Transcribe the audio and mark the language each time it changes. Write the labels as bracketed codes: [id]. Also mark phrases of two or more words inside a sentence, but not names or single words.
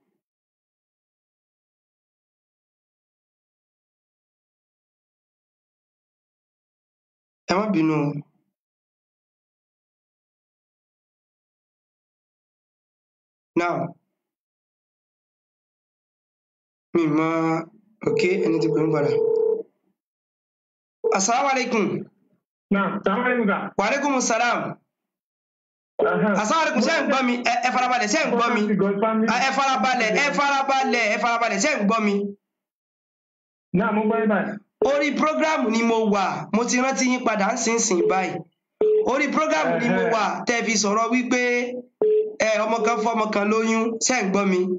[yo] Ẹ má bínú o. Now, mi mọ̀ ẹni tí pè ń padà. [ar] السلام عليكم. السلام عليكم. وعليكم السلام. السلام عليكم, [yo] ṣé ń gbọ́ mi? Ẹ farabalẹ̀, ṣé ń gbọ́ mi? Ẹ farabalẹ̀, ṣé ń gbọ́ mi? Náà mo gbọ́ báyìí. Orí prógrámù ni mo wà, mo ti rántí yín padà ń sìn báyìí. Orí prógrámù ni mo wà tẹ́ fi sọ̀rọ̀ wípé ọmọ kan fọ́mọ kan lóyún, ṣé ń gbọ́ mi?